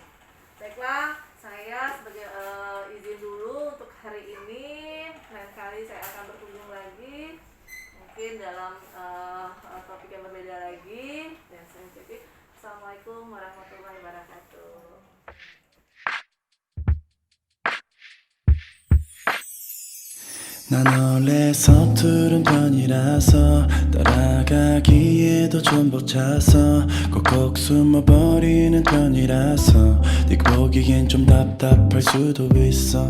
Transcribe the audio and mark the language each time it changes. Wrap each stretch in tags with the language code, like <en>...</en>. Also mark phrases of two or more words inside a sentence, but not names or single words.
<id>Baiklah, saya sebagai izin dulu untuk hari ini. Lain kali saya akan berkunjung lagi, mungkin dalam topik yang berbeda lagi. Dan saya ucapkan</id> <ar>السلام عليكم ورحمة الله وبركاته.</ar> <ko>난 원래 서투른 편이라서 따라가기에도 좀 벅차서 꼭꼭 숨어버리는 편이라서 네가 보기엔 좀 답답할 수도 있어.</ko>